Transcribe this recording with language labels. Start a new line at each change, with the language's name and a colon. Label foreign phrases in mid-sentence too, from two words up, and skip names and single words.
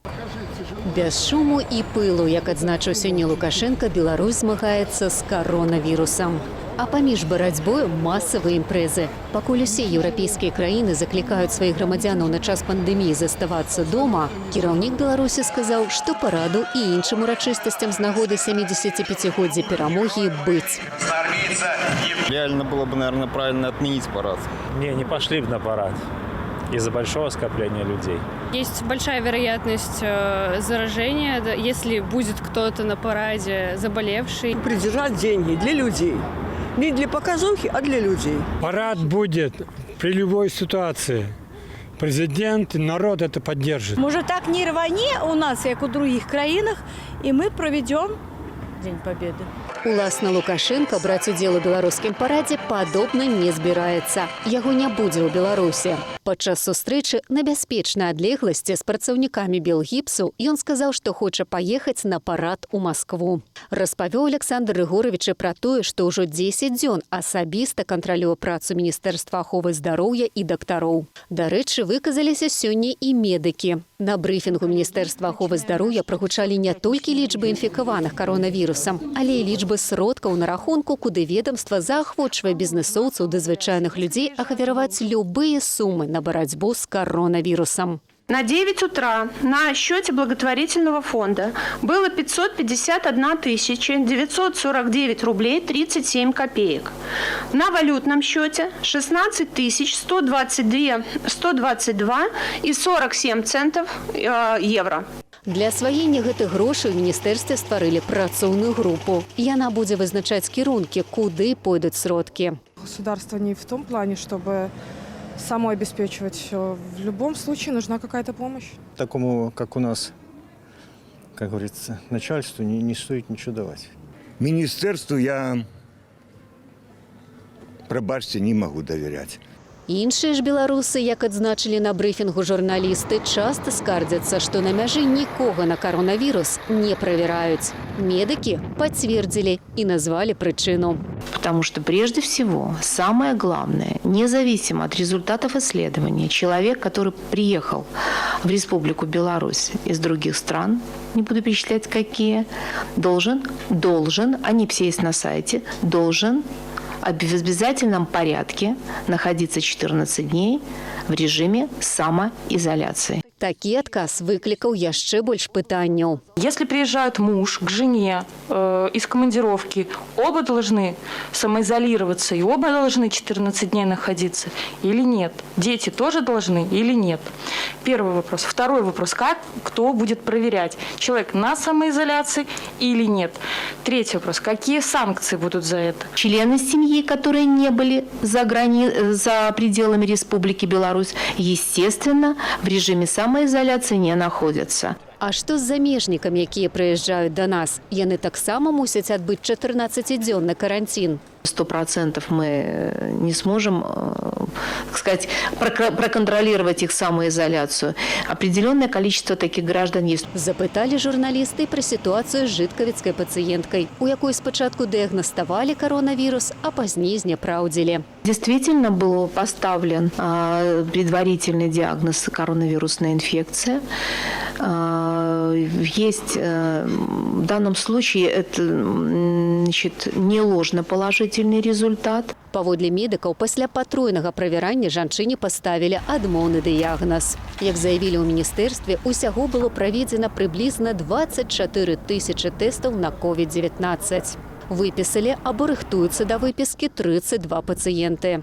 Belarusian: Без шуму і пылу, як адзначыў сёння Лукашенко, Беларусь змагаецца з каронавірусам. А паміж барацьбою масавыя імпрэзы. Пакуль усе еўрапейскія краіны заклікаюць сваіх грамадзянаў на час пандэміі заставацца дома, кіраўнік Беларусі сказаў, што параду і іншым урачыстасцям з нагоды 75-годдзя перамогі быць.
Russian: Реально было бы, наверное, правильно отменить парад. Не пошли бы на парад из-за большого скопления людей. Есть большая вероятность заражения, если будет кто-то на параде заболевший. Придержать деньги для людей. Не для показухи, а для людей. Парад будет при любой ситуации. Президент, народ это поддержит. Может, так не рване у нас, как у других краинах, и мы проведем День Победы.
Belarusian: Уласна Лукашенко браць удзел у беларускім парадзе падобна не збіраецца. Яго не будзе ў Беларусі. Падчас сустрэчы на бяспечнай адлегласці з працаўнікамі Белгіпсу ён сказаў, што хоча паехаць на парад у Маскву. Распавёў Александр Рыгорович пра тое, што ўжо 10 дзён асабіста кантралюе працу Міністэрства аховы здароўя і дактароў. Дарэчы, выказаліся сёння і медыкі. На брыфінгу Міністэрства аховы здароўя прагучалі не толькі лічбы інфікаваных каронавірусам, але і лічбы сродкаў на рахунку, куды ведомства заахвочвае бізнесоўцаў ды звычайных людзей ахвяраваць любыя сумы на барацьбу
Russian: с коронавирусом. На 9 утра на счете благотворительного фонда было 551 949 рублей 37 копеек. На валютном счете 16 122 и 47 центов евро.
Belarusian: Для асваення гэтых грошай у міністэрстве стварылі працоўную групу. Яна будзе вызначаць кірункі, куды пойдуць сродкі.
Russian: Государство не в том плане, чтобы само обеспечивать все. В любом случае нужна какая-то помощь. Такому, как у нас, как говорится, начальству не стоит ничего давать. Министерству я, пробачьте, не могу доверять.
Belarusian: Іншыя ж беларусы, як адзначылі на брыфінгу журналісты, часта скардзяцца, што на мяжы нікога на коронавірус не правяраюць. Медыкі пацвердзілі і назвалі прычыну.
Russian: Потому что прежде всего, самое главное, независимо от результатов исследования, человек, который приехал в Республику Беларусь из других стран, не буду перечислять какие, должен, они все есть на сайте, должен в обязательном порядке находиться 14 дней в режиме самоизоляции.
Belarusian: Такі адказ выклікаў яшчэ больш пытанняў.
Russian: Если приезжает муж к жене из командировки, оба должны самоизолироваться и оба должны 14 дней находиться или нет? Дети тоже должны или нет? Первый вопрос. Второй вопрос. Кто будет проверять, человек на самоизоляции или нет? Третий вопрос. Какие санкции будут за это? Члены семьи, которые не были за пределами Республики Беларусь, естественно, в режиме самоизоляции не находятся.
Belarusian: А што з замежнікамі, якія прыязджаюць да нас? Яны таксама мусяць адбыць 14-дзённы карантин.
Russian: 100% мы не сможем, так сказать, проконтролировать их самоизоляцию. Определенное количество таких граждан есть.
Belarusian: Запытали журналисты про ситуацию с житковецкой пациенткой, у якой спочатку диагностовали коронавирус, а позднее знепраўдзілі.
Russian: Действительно был поставлен предварительный диагноз коронавирусная инфекция. Есть в данном случае это, значит, не ложноположительный результат.
Belarusian: Паводле медыкаў, пасля патройнага правярання жанчыне паставілі адмоўны дыягназ. Як заявілі ў міністэрстве, усяго было праведзена прыблізна 24 тысячы тэстаў на COVID-19. Выпісалі або рыхтуюцца да выпіскі 32 пацыенты.